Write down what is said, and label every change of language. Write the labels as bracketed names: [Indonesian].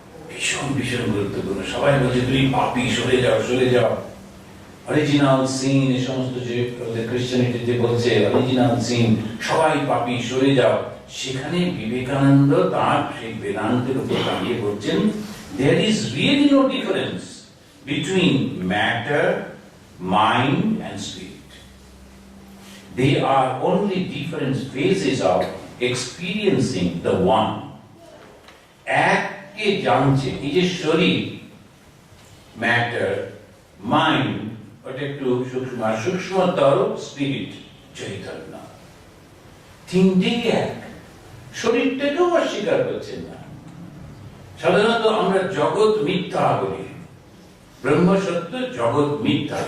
[Bangla] ভীষণ ভীষণ গুরুত্বপূর্ণ। সবাই বলছে তুমি পাপী, সরে যাও সরে যাও, অরিজিনাল সিন, এই সমস্ত যে ক্রিশ্চিয়ানিটিতে বলছে অরিজিনাল সিন, সবাই পাপী সরে যাও। সেখানে বিবেকানন্দ তার সেই বেদান্তের উপর দাঁড়িয়ে বলছেন [English] there is really no difference between matter, mind and spirit. They are only different phases of experiencing the one। [Bangla] এককে জানছে, এই যে শরীর, ম্যাটার, মাইন্ড, ওটা একটু সূক্ষ্ম, আর সূক্ষ্মতর স্পিরিট, চৈতন্য, তিনটেই এক। শরীরটাকেও অস্বীকার করছেন না। সাধারণত আমরা জগৎ মিথ্যা বলি, ব্রহ্ম সত্য, জগৎ মিথ্যা।